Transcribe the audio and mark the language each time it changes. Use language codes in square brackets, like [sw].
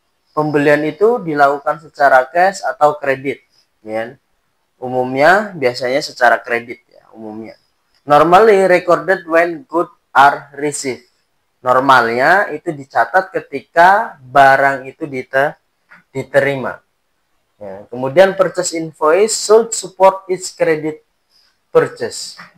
[id] Pembelian itu dilakukan secara cash atau kredit, ya. Umumnya biasanya secara kredit ya, umumnya. [en] Normally recorded when goods are received. [id] Normalnya itu dicatat ketika barang itu diterima. Ya, kemudian [en] purchase invoice should support its credit purchase.